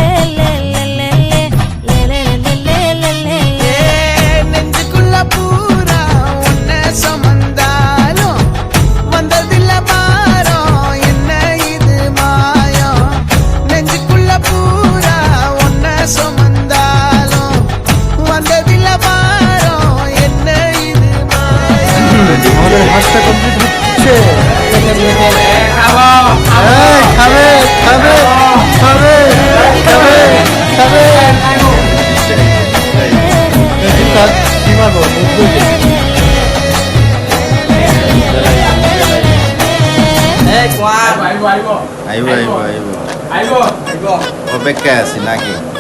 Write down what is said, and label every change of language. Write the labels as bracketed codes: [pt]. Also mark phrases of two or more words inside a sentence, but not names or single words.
[ta] நெஞ்சுக்குள்ள பூரா உன்னை சுமந்தாலும் வந்ததில்ல பாரம் என்ன இது மாயம் நெஞ்சுக்குள்ள பூரா உன்னை சுமந்தாலும் வந்ததில்ல பாரம் என்ன இது மாயம் [bn] আমাদের হাঁসটা কমপ্লিট হচ্ছে খাবে খাবে খাবে খাবে খাবে কি মারবো অপেক্ষায় আছি নাকি